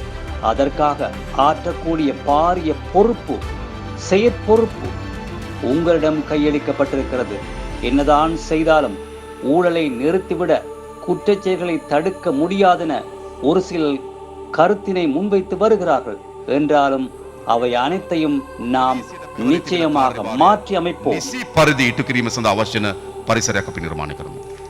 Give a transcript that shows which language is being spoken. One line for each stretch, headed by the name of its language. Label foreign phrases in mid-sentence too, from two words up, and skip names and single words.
Tamil: அதற்காக ஆற்றக்கூடிய பாரிய பொறுப்பு, செயற்பொறுப்பு உங்களிடம் கையளிக்கப்பட்டிருக்கிறது. என்னதான் செய்தாலும் ஊழலை நிறுத்திவிட, குற்றச்செயல்களை தடுக்க முடியாதென ஒரு சில கருத்தினை முன்வைத்து வருகிறார்கள். என்றாலும் அவை அனைத்தையும் நாம் நிச்சயமாக மாற்றி அமைப்போம்.
Sinhala: නිසි පරිදි ඉටු කිරීම සඳහා අවශ්‍ය වන පරිසරයක් අපි නිර්මාණය කරමු.